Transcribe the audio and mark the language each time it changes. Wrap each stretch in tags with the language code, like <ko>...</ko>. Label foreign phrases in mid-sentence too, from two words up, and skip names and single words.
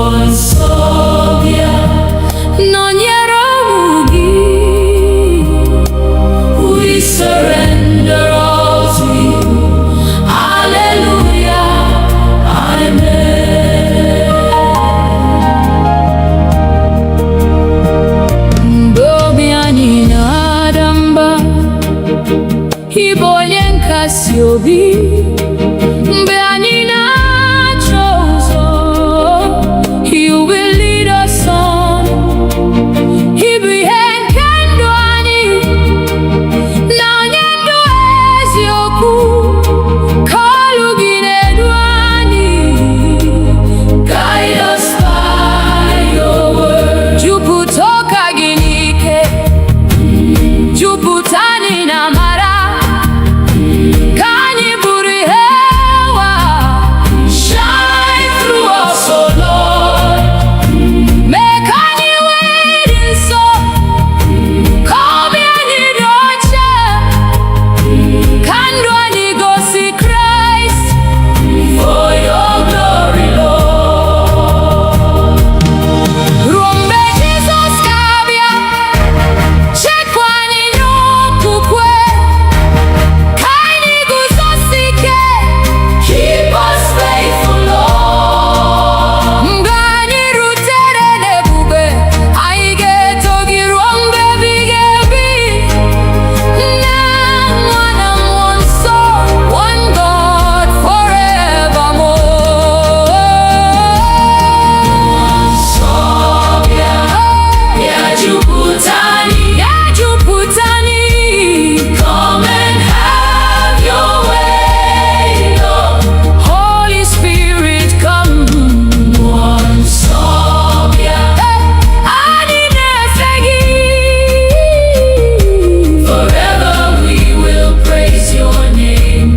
<ig>nọnyere ụmụ gị.</ig> <en>We surrender all to you. Hallelujah, amen.</en> <ig>Mgbe obi anyị na-ada mba, ị bụ onye nkasi obi. Mgbe anyị na-achọ ụzọ,</ig> <en>you will lead us on.</en> <ig>Ị bụ ihe nke ndụ anyị na onye ndụ eziokwu. Ka olu gị na-edu anyị.</ig> <en>Guide us by your word.</en> <ig>Jupụta ụka gị n'ike, jupụta anyị na amara. Ka anyị bụrụ ihe ụwa.</ig> <en>Shine through us, oh Lord.</en> <ig>Mee ka anyị wee dị nsọ, ka obi anyị dị ọcha, ka ndụ anyị gosi Kraịst.</ig> <en>For your glory, Lord.</en> <ig>Ruo mgbe Jizọs ga-abịa, chekwa anyị n'okwukwe. Ka anyị guzosi ike.</ig> <en>Keep us faithful, Lord.</en> <ig>Mgbe anyị rutere n'ebube, anyị ga-eto gị ruo mgbe ebighị ebi. Nna, Nwa na Mmụọ Nsọ,</ig> <en>one God forevermore.</en> <ig>Nsọ bịa, bịa jupụta anyị, bịa jupụta anyị.</ig> <en>Come and have your way, Lord. Holy Spirit, come.</en> <ig>Nsọ bịa, anyị na-efe gị.</ig> <en>Forever we will praise your name.</en>